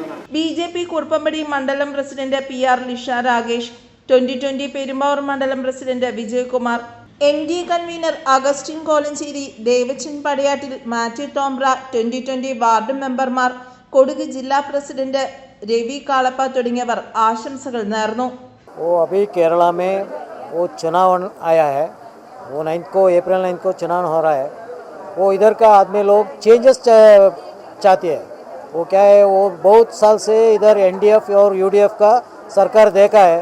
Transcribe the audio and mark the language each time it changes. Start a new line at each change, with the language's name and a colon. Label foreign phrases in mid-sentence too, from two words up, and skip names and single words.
Malayalam: BJP കുറുപ്പമ്പടി മണ്ഡലം പ്രസിഡന്റ് PR ലിഷ രാഗേഷ്, 2020 പെരുമ്പാവൂർ മണ്ഡലം പ്രസിഡന്റ് വിജയകുമാർ, NDA കൺവീനർ അഗസ്റ്റിൻ കോലഞ്ചേരി, ദേവച്ചൻ പടയാട്ടിൽ, മാത്യു തോംബ്ര, 2020 വാർഡ് മെമ്പർമാർ, കൊടുക് ജില്ലാ പ്രസിഡന്റ് രവി കാളപ്പ തുടങ്ങിയവർ ആശംസകൾ നേർന്നു.
Hindi: वो अभी केरला में वो चुनाव आया है, वो अप्रैल 9 को चुनाव हो रहा है. वो इधर का आदमी लोग चेंजेस चाहते हैं. वो क्या है, वो बहुत साल से इधर NDF और UDF का सरकार देखा है.